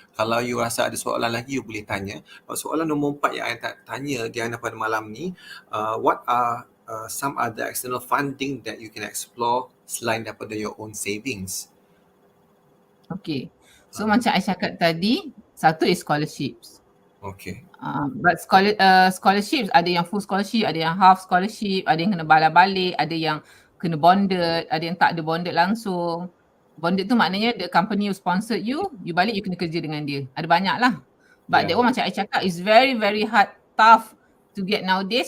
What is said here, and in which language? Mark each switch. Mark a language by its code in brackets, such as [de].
[ms] Kalau you rasa ada soalan lagi, you boleh tanya. Soalan nombor 4 yang I tanya Diana pada malam ni, [en] what are some other external funding that you can explore selain daripada your own savings? Okay. [ms] So macam I cakap tadi, satu is scholarships. [en] Okay. [ms] But scholarships ada yang full scholarship, ada yang half scholarship, ada yang kena balik, ada yang kena bonded, ada yang tak ada bonded langsung. Bonded tu maknanya [en] the company who sponsored you [ms] balik you kena kerja dengan dia. Ada banyak lah. [en] But that one [ms] macam I cakap [en] is very very hard, tough to get nowadays.